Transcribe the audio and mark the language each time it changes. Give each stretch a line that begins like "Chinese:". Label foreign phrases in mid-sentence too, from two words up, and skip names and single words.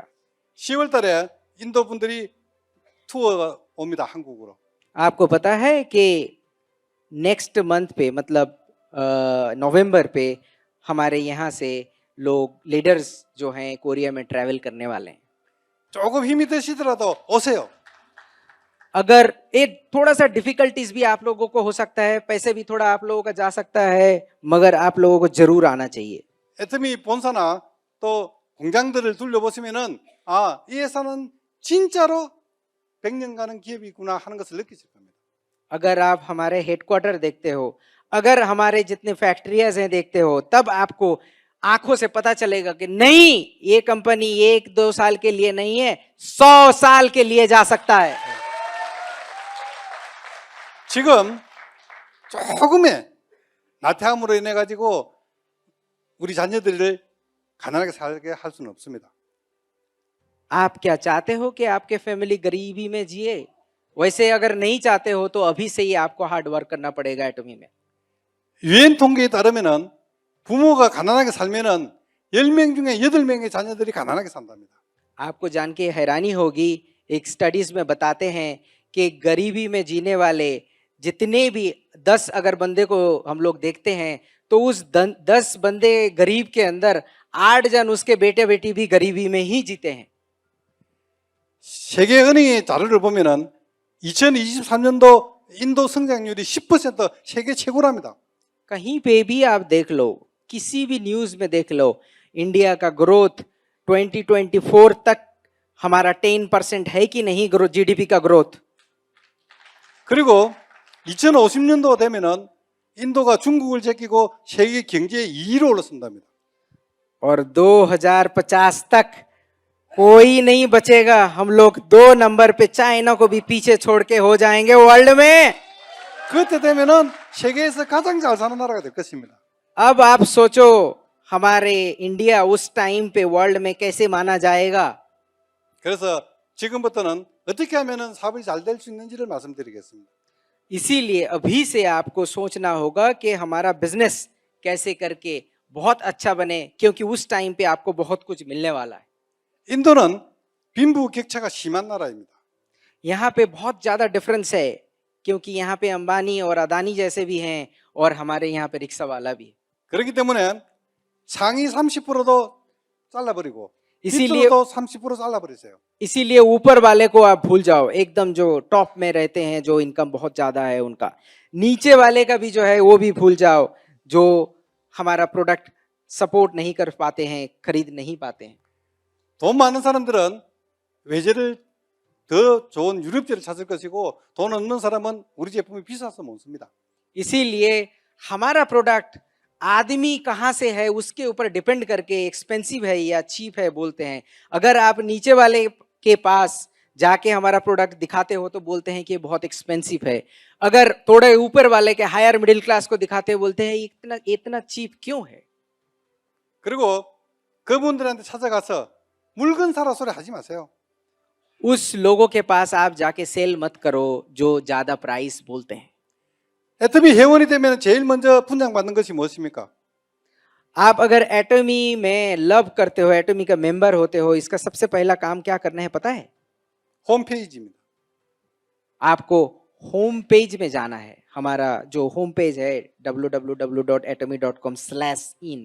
Korean: 10월 달에 인도 분들이 투어가 옵니다. 한국으로.
Hindi: आपको पता है कि
English: next month
Hindi: पे, मतलब नवंबर पे हमारे यहाँ से लोग लीडर्स जो हैं कोरिया में ट्रैवल करने वाले हैं.
Korean: 조금 힘이 드시더라도 오세요.
Hindi: अगर एक थोड़ा सा डिफिकल्टीज भी आप लोगों को हो सकता है, पैसे भी थोड़ा आप लोगों का जा सकता है, मगर आप लोगों को जरूर आना चाहिए.
Korean: 애터미 본사나 또 공장들을 둘러보시면은 이 회사는 진짜로 100년 가는 기업이구나 하는 것을 느끼실 겁니다.
Hindi: अगर आप हमारे हेडक्वार्टर देखते हो, अगर हमारे जितने फैक्ट्रियाज हैं देखते हो, तब आपको आंखों से पता चलेगा कि नहीं, ये कंपनी 1-2 साल के लिए नहीं है, 100 साल के लिए जा सकता है.
Korean: 지금 조금의 나태함으로 인해 가지고 우리 자녀들을 가난하게 살게 할 수는 없습니다.
Hindi: आप क्या चाहते हो कि आपके फैमिली गरीबी में जिए? वैसे अगर नहीं चाहते हो तो अभी से ही आपको
English: hard work
Hindi: करना पड़ेगा एटॉमी में.
Korean: 유엔 통계에 따르면은 부모가 가난하게 살면은 10명 중에 8명의 자녀들이 가난하게 산답니다.
Hindi: आपको जान के हैरानी होगी, एक स्टडीज में बताते हैं कि गरीबी में जीने वाले जितने भी 10 अगर बंदे को हम लोग देखते हैं, तो उस 10 बंदे गरीब के अंदर 8 जन उसके बेटे बेटी भी गरीबी में ही जीते हैं.
Korean: 세계은행의 자료를 보면은 2023년도 인도 성장률이 10% 세계 최고랍니다.
Hindi: कहीं पे भी आप देख लो, किसी भी न्यूज में देख लो, इंडिया का ग्रोथ 2024 तक हमारा 10% है कि नहीं, ग्रोथ, जीडीपी का ग्रोथ.
Korean: 그리고 2050년도가 되면은 인도가 중국을 제끼고 세계 경제의 2위로 올라선답니다.
Hindi: और 2050 तक कोई नहीं बचेगा, हम लोग 2 नंबर पे चाइना को भी पीछे छोड़ के हो जाएंगे वर्ल्ड में.
Korean: 그때 되면은 세계에서 가장 잘 사는 나라가 될 것입니다.
Hindi: अब आप सोचो हमारे इंडिया उस टाइम पे वर्ल्ड में कैसे माना जाएगा.
Korean: 그래서 지금부터는 어떻게 하면은 사업이 잘 될 수 있는지를 말씀드리겠습니다.
Hindi: इसीलिए अभी से आपको सोचना होगा कि हमारा बिजनेस कैसे करके बहुत अच्छा बने, क्योंकि उस टाइम पे आपको बहुत कुछ मिलने वाला है.
Korean: 인도는 빈부격차가 심한 나라입니다.
Hindi: यहाँ पे बहुत ज्यादा डिफरेंस है, क्योंकि यहाँ पे अंबानी और अदानी जैसे भी हैं, और हमारे यहाँ पे रिक्शा वाला भी है.
Korean: 그렇기 때문에 상위 30%도 잘라버리고
Hindi: 이실리에-
Korean: 밑으로도 30% 잘라버리세요.
Hindi: इसीलिए ऊपर वाले को आप भूल जाओ, एकदम जो टॉप में रहते हैं, जो इनकम बहुत ज्यादा है उनका. नीचे वाले का भी जो है वो भी भूल जाओ, जो हमारा प्रोडक्ट सपोर्ट नहीं कर पाते हैं, खरीद नहीं पाते हैं.
Korean: 돈 많은 사람들은 외제를 더 좋은 유럽제를 찾을 것이고 돈 없는 사람은 우리 제품이 비싸서 못 씁니다.
Hindi: इसीलिए हमारा प्रोडक्ट आदमी कहाँ से है उसके ऊपर डिपेंड करके एक्सपेंसिव है या चीप है बोलते हैं. अगर आप नीचे वाले के पास जाके हमारा प्रोडक्ट दिखाते हो तो बोलते हैं कि ये बहुत एक्सपेंसिव है. अगर थोड़े ऊपर वाले के
English: higher middle class
Hindi: को दिखाते हैं, बोलते हैं इतना इतना चीप क्यों है.
Korean: 그리고 그분들한테 찾아가서 물건 사라 소리 하지 마세요.
Hindi: उस लोगों के पास आप जाके सेल मत करो जो ज्यादा प्राइस बोलते हैं.
Korean: 애터미 회원이 되면 제일 먼저 분양받는 것이 무엇입니까?
Hindi: आप अगर एटॉमी में लव करते हो, एटॉमी का मेंबर होते हो, इसका सबसे पहला काम क्या करना है पता है?
Korean: 홈페이지입니다.
Hindi: आपको
English: home page
Hindi: में जाना है. हमारा जो
English: home page
Hindi: है www.atomy.com/in.